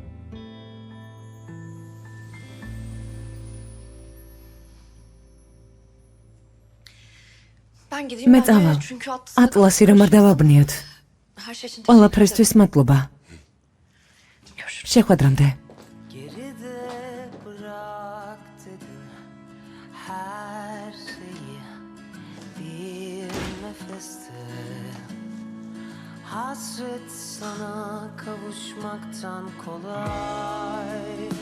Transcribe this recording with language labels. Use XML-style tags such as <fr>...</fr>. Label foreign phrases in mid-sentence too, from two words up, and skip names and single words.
<ka>მე წავალ. ატლასი რომ არ დავაბნიოთ. ყველაფრისთვის მადლობა. შეხვედრამდე.</ka> <tr>Geride bırak dedim her şeyi bir nefeste. Hasret sana kavuşmaktan kolay.</tr>